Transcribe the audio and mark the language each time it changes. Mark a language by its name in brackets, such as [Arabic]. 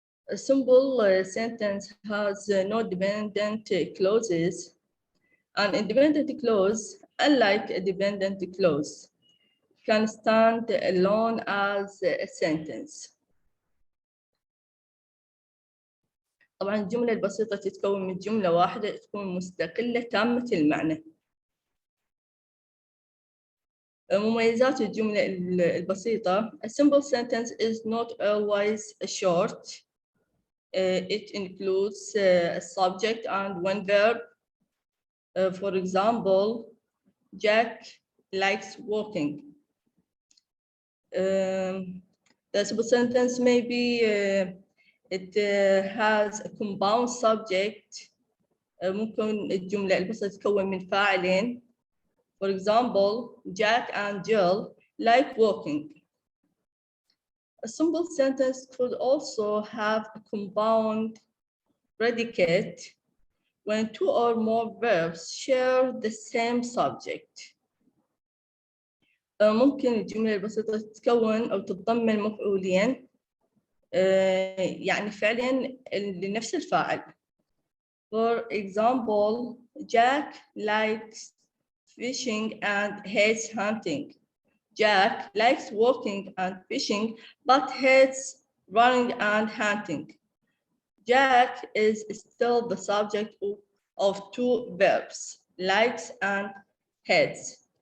[English] A simple sentence has no dependent clauses. An independent clause, unlike a dependent clause, can stand alone as a sentence. [Arabic] طبعاً الجملة البسيطة تتكون من جملة واحدة تكون مستقلة تامة المعنى. مميزات الجملة البسيطة: [English] a simple sentence is not always short. It includes a subject and one verb. For example, Jack likes walking. The simple sentence maybe it has a compound subject. [Arabic] ممكن الجملة البسيطة تتكون من فاعلين. [English] For example, Jack and Jill like walking. A simple sentence could also have a compound predicate when two or more verbs share the same subject. [Arabic] ممكن الجملة البسيطة تتكون أو تتضمن مفعولين يعني فعلين لنفس الفاعل. [English] For example, Jack likes fishing and hates hunting. Jack likes walking and fishing, but hates running and hunting. Jack is still the subject of two verbs, likes and hates.